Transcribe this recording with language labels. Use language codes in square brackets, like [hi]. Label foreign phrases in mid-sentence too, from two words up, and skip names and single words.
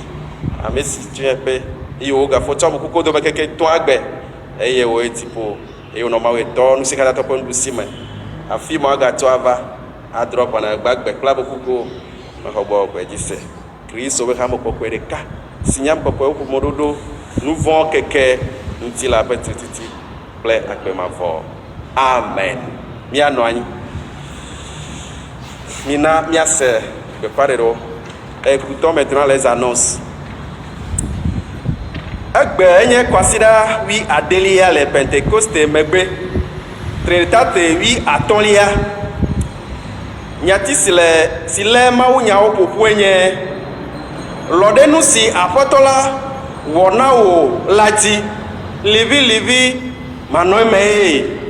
[ee] Ame si tue pe eye wògafɔ tsɔ ameku kodo be keke tɔ agbe eye wòeti ƒo eye wònɔ Mawu tɔ ŋusẽkatãtɔ ƒe nuɖusi me afi ma wogatɔ ava adrɔ gbɔna gbagbe kple abe kuku mexɔ gbɔ gbe dzi se Kristo be hamekpɔkpɔe ɖeka si nya kpɔkpɔe ƒomeɖoɖo nu vɔ keke ŋuti la ƒe tititi kple akpemavɔ. Amen. Míanɔ anyi. Mina míase gbeƒãɖeɖewo. [fr] Écoutons maintenant les annonces. [ee] Egbe enye kɔsiɖa wi adelia le Pentecoste megbe. Trinitate wi atɔ̃lia. Nyati si lé Mawu nyawo ƒoƒu enye lɔɖenu si Aƒetɔ la wɔ na wò la dzi livi manɔ eme ye.